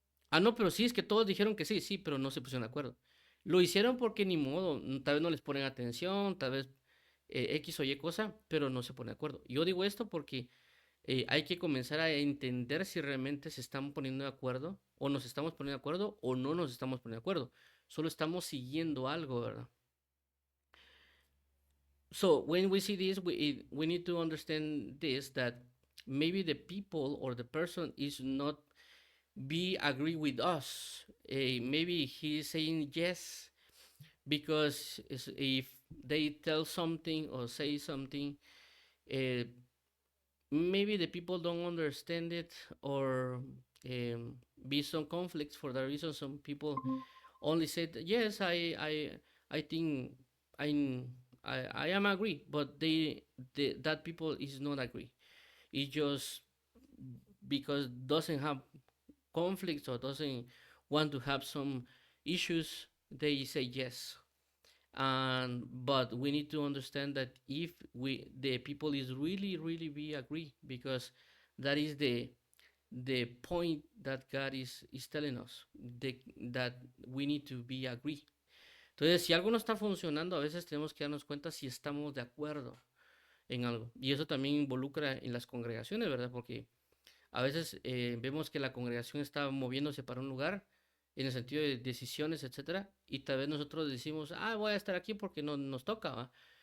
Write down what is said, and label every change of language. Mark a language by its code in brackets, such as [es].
[es] Ah, no, pero sí, es que todos dijeron que sí, sí, pero no se pusieron de acuerdo. Lo hicieron porque ni modo, tal vez no les ponen atención, tal vez X o Y cosa, pero no se ponen de acuerdo. Yo digo esto porque hay que comenzar a entender si realmente se están poniendo de acuerdo, o nos estamos poniendo de acuerdo, o no nos estamos poniendo de acuerdo. Solo estamos siguiendo algo, ¿verdad? [en] So when we see this, we need to understand this, that maybe the people or the person is not agree with us. Maybe he's saying yes because if they tell something or say something, maybe the people don't understand it, or be some conflicts. For that reason, some people only said yes. I think I am agree, but that people is not agree. It's just because doesn't have conflicts or doesn't want to have some issues, they say yes. And but we need to understand that if the people is really be agree, because that is the point that God is telling us, that we need to be agree. [es] Entonces, si algo no está funcionando, a veces tenemos que darnos cuenta si estamos de acuerdo en algo. Y eso también involucra en las congregaciones, ¿verdad? Porque a veces vemos que la congregación está moviéndose para un lugar en el sentido de decisiones, etcétera, y tal vez nosotros decimos, voy a estar aquí porque no nos toca, ¿va?